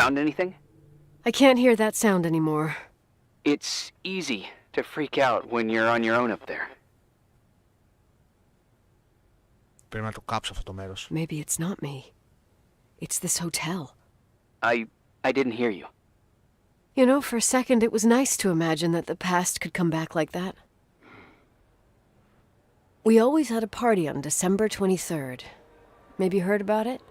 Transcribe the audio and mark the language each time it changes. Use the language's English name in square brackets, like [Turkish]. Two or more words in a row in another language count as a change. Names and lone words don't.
[English] Found anything? I can't hear that sound anymore. It's easy to freak out when you're on your own up there. [Greek] Πρέπει να το κάψω αυτό το μέρος. [English] Maybe it's not me. It's this hotel. I didn't hear you. You know, for a second it was nice to imagine that the past could come back like that. We always had a party on December 23rd. Maybe you heard about it?